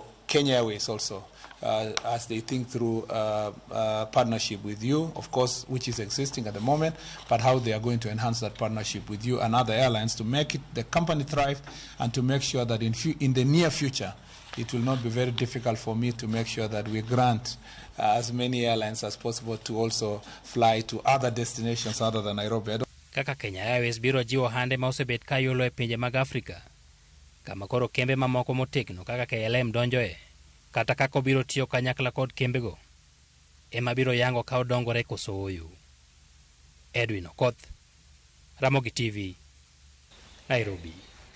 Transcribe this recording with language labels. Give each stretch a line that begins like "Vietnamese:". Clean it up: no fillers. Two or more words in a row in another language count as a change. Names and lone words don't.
English: Kenya Airways also as they think through partnership with you, of course, which is existing at the moment, but how they are going to enhance that partnership with you and other airlines to make the company thrive and to make sure that in the near future it will not be very difficult for me to make sure that we grant as many airlines as possible to also fly to other destinations other than Nairobi.
Luo (Kenya and Tanzania): Kaka Kenya Airways biro jiwo hande ma osebet ka yulo e pinje mag Afrika, kama koro kembe mamoko motegno kaka KLM donjoe, kata kako biro tiyo kanyakla kod kembego, ema biro yango ka odongore koso oyo. Edwin Okoth, Ramogi TV, Nairobi.